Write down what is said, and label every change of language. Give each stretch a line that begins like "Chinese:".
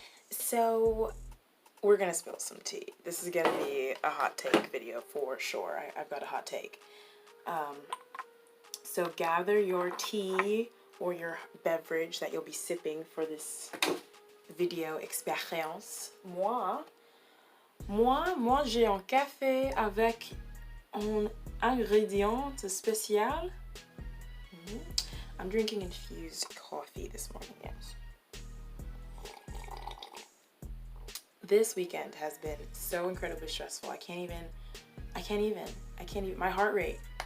English: So we're gonna spill some tea. This is gonna be a hot take video for sure. I've got a hot take. So gather your tea or your beverage that you'll be sipping for this video expérience.
French: Moi, j'ai un café avec un ingrédient spécial.
English: I'm drinking infused coffee this morning, yes. This weekend has been so incredibly stressful. I can't even, my heart rate.